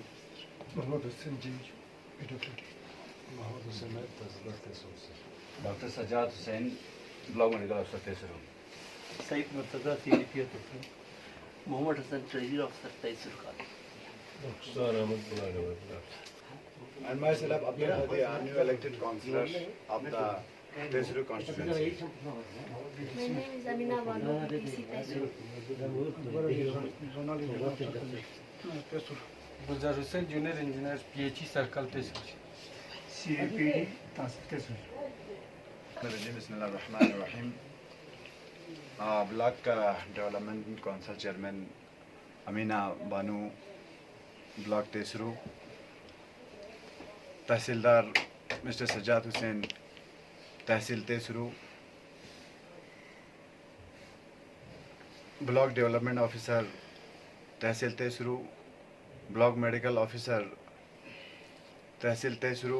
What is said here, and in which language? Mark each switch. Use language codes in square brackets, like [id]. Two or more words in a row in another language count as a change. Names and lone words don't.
[hi] मोहम्मद हुसैन जी एडवोकेट, मोहम्मद हुसैन तहसीलदार तेसरू, डॉक्टर सजाद हुसैन [en] block medical [hi] अफसर तेसरू, सईद मुर्तज़ा सीडीपीओ तेसरू, मोहम्मद हसन [en] treasury officer [hi] तेसरू का, डॉक्टर अहमद बुलाने। [en] And myself, Abdul Hadi, our new elected councillor of the Tesaru constituency. My name is Amina Banu, PC Tesaru. [hi] गुलजार हुसैन [en] junior engineer PHE circle [hi] तेसरू, CAPD तहसील तेसरू। [en] Bismillahirrahmanirrahim. Block Development Council Chairman Amina Banu, Block Tesaru. [hi] तहसीलदार मिस्टर सजाद हुसैन, तहसील तेसरू। [en] block development officer, तहसील तेसरू। block medical officer, तहसील तेसरू।